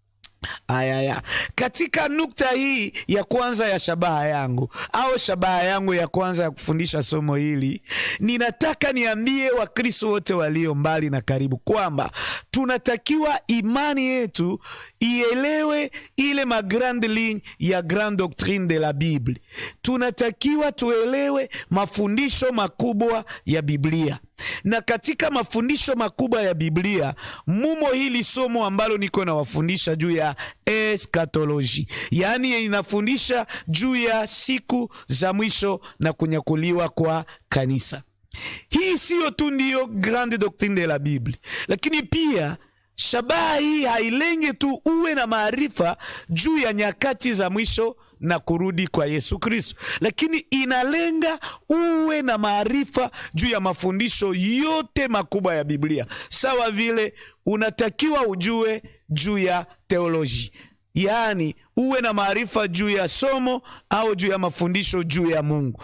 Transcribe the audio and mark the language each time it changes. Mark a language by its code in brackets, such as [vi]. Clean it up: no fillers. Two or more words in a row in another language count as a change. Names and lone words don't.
[sw] Ayaya. Katika nukta hii ya kwanza ya shabaha yangu, au shabaha yangu ya kwanza ya kufundisha somo hili, ninataka niambie Wakristo wote walio mbali na karibu kwamba tunatakiwa imani yetu ielewe ile [fr] grande ligne [sw] ya [fr] grande doctrine de la Bible. [sw] Tunatakiwa tuelewe mafundisho makubwa ya Biblia. Na katika mafundisho makubwa ya Biblia mumo hili somo ambalo niko na wafundisha juu ya eschatology, yaani inafundisha juu ya siku za mwisho na kunyakuliwa kwa kanisa. Hii sio tu ndiyo [fr] grande doctrine de la Bible, [sw] lakini pia shabaha hii hailenge tu uwe na maarifa juu ya nyakati za mwisho na kurudi kwa Yesu Kristo, lakini inalenga uwe na maarifa juu ya mafundisho yote makubwa ya Biblia. Sawa vile unatakiwa ujue juu ya teoloji, yaani uwe na maarifa juu ya somo au juu ya mafundisho juu ya Mungu.